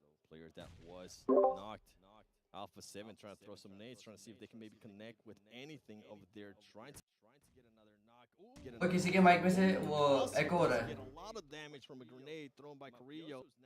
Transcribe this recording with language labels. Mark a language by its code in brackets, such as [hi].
[en] Player that was knocked Alpha 7 trying to throw some nades, trying to see if they can maybe connect with anything over there, trying to get another knock. Ooh, get [hi] तो किसी के mic में से वो एको हो रहा है [en] get a lot of damage from a grenade thrown by Carrillo.